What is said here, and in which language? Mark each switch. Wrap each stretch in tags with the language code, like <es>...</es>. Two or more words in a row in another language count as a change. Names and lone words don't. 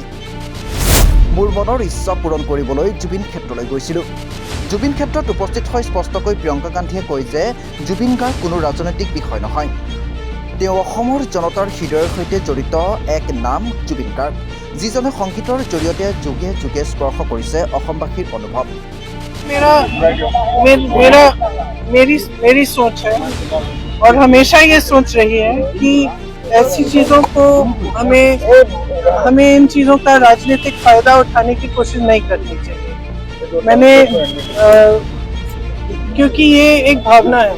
<as>মোৰ মনৰ ইচ্ছা পূৰণ কৰিবলৈ জুবিন ক্ষেত্ৰলৈ গৈছিলোঁ। জুবিন ক্ষেত্ৰত উপস্থিত হৈ স্পষ্টকৈ প্ৰিয়ংকা গান্ধীয়ে কয় যে জুবিন গাৰ্গ কোনো ৰাজনৈতিক বিষয় নহয়। তেওঁ অসমৰ জনতাৰ হৃদয়ৰ সৈতে জড়িত এক নাম জুবিন গাৰ্গ, যিজনে সংগীতৰ জৰিয়তে যুগে যুগে স্পৰ্শ কৰিছে অসমবাসীৰ অনুভৱ।</as> <hi>मेरी सोच है और हमेशा ये सोच रही है कि ऐसी चीज़ों को हमें इन चीज़ों का राजनीतिक फायदा उठाने की कोशिश नहीं करनी चाहिए। क्योंकि ये एक भावना है।</hi>